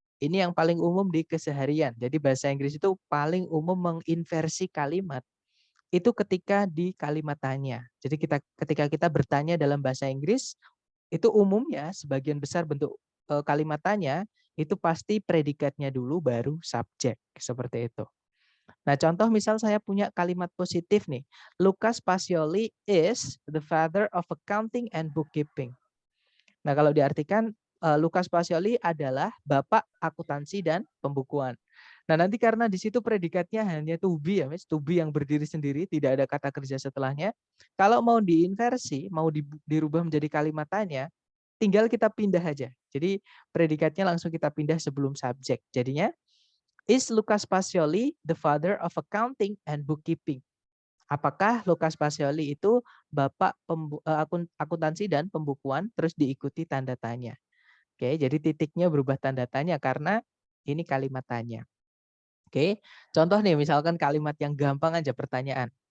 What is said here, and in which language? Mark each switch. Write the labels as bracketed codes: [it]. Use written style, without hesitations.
[id] Ini yang paling umum di keseharian. Jadi bahasa Inggris itu paling umum menginversi kalimat itu ketika di kalimat tanya. Jadi ketika kita bertanya dalam bahasa Inggris, itu umumnya sebagian besar bentuk kalimat tanya itu pasti predikatnya dulu baru subjek, seperti itu. Nah, contoh misal saya punya kalimat positif nih. [en] Lucas Pacioli is the father of accounting and bookkeeping. [id] Nah, kalau diartikan Lucas Pacioli adalah bapak akuntansi dan pembukuan. Nah, nanti karena di situ predikatnya hanya to be ya, Miss, to be yang berdiri sendiri, tidak ada kata kerja setelahnya. Kalau mau diinversi, mau dirubah menjadi kalimat tanya, tinggal kita pindah aja. Jadi predikatnya langsung kita pindah sebelum subjek. Jadinya, [en] is Lucas Pacioli the father of accounting and bookkeeping? [id] Apakah Lucas Pacioli itu bapak akuntansi dan pembukuan, terus diikuti tanda tanya. Oke, jadi titiknya berubah tanda tanya karena ini kalimat tanya. Oke, contoh nih misalkan kalimat yang gampang aja pertanyaan.